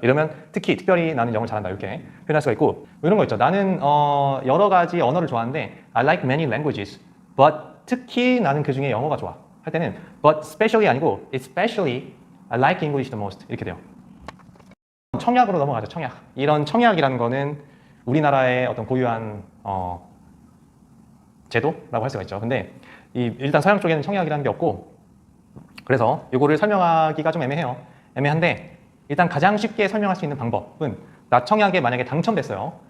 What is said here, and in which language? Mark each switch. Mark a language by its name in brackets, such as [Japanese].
[Korean] 이러면 특히, 특별히 나는 영어를 잘한다. 이렇게 표현할 수가 있고, 이런 거 있죠. 나는 여러 가지 언어를 좋아하는데 [English] I like many languages, but [Korean] 특히 나는 그 중에 영어가 좋아. 할 때는 [English] but specially [Korean] 아니고 [English] especially I like English the most. [Korean] 이렇게 돼요. 청약으로 넘어가죠. 청약. 이런 청약이라는 거는 우리나라의 어떤 고유한 제도라고 할 수가 있죠. 근데 일단 서양 쪽에는 청약이라는 게 없고, 그래서 이거를 설명하기가 좀 애매한데, 일단 가장 쉽게 설명할 수 있는 방법은, 나 청약에 만약에 당첨됐어요.